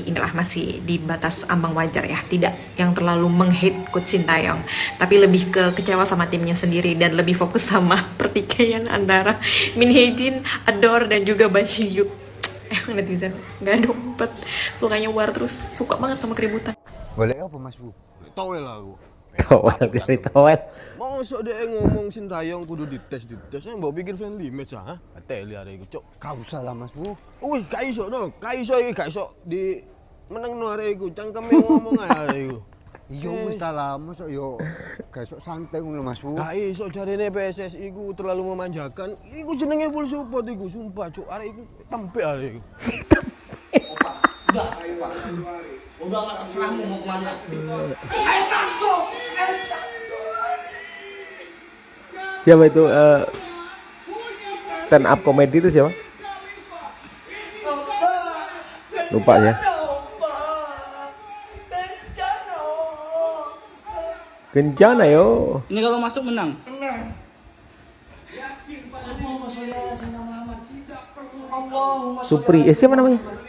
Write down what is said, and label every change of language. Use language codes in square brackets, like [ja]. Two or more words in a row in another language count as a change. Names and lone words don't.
[id] inilah masih di batas ambang wajar ya, tidak yang terlalu meng-hate Coach Shin Tae-yong, tapi lebih ke kecewa sama timnya sendiri dan lebih fokus sama pertikaian antara Min Hee-jin, Ador, dan juga Bang Se-hyuk. Emang netizen nggak ada obat, sukanya war terus, suka banget sama keributan. [jv] Balik apa Mas Bu? Towel lah aku. [id] Towel dari towel. [jv] Mosok dia ngomong Shin Tae-yong kudu dites, mbok pikir [en] friendly match [jv] ah. Ateli arek iku, Cok. Gak usah lah Mas Bu. Wih, gak iso no. Gak iso di menengno arek iku, cangkeme ngomong ae arek iku. Iya wis ta lah, mosok yo gak iso santai ngono Mas Bu. Gak iso jarene PSSI iku terlalu memanjakan. Iku jenenge [en] full support [jv] iku, sumpah Cok. Arek iku tempe arek iku. [id] Udah, ayo Pak. Udah nggak terserah mau kemana. Siapa itu [en] stand up comedy [id] itu siapa? Lupa ya. Kencana yo. Ini kalau masuk menang. Supri, siapa namanya?